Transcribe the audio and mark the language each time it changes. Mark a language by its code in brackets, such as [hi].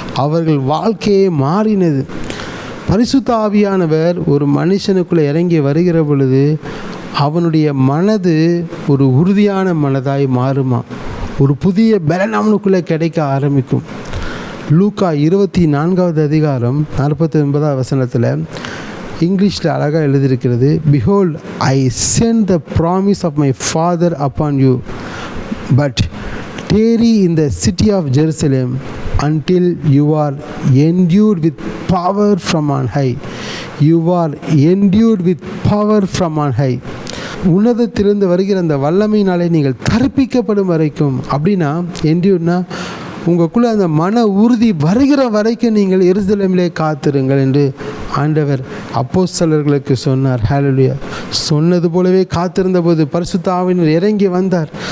[ta] அவர்கள் வாழ்க்கையே மாறினது. பரிசுத்த ஆவியானவர் ஒரு மனுஷனுக்குள்ளே இறங்கி வருகிற பொழுது அவனுடைய மனது ஒரு உறுதியான மனதாய் மாறுமா. ஒரு புதிய பலன் அவனுக்குள்ளே கிடைக்க ஆரம்பிக்கும். லூக்கா 24வது அதிகாரம் 49வது வசனத்தில் இங்கிலீஷில் அழகாக எழுதியிருக்கிறது. [en] Behold, I send the promise of my Father upon you, but tarry in the city of Jerusalem until you are endued with power from on high. You are endued with power from on high. [ta] உன்னதத்திலிருந்து வருகிற அந்த வல்லமையினாலே நீங்கள் கற்பிக்கப்படும் வரைக்கும். அப்படின்னா என்டியூர்னா உங்களுக்குள்ளே அந்த மன உறுதி வருகிற வரைக்கும் நீங்கள் எருசலேமிலே காத்திருங்கள் என்று ஆண்டவர் அப்போஸ்தலர்களுக்கு சொன்னார். ஹல்லேலூயா. சொன்னது போலவே காத்திருந்த போது பரிசுத்த ஆவியானவர் இறங்கி வந்தார்.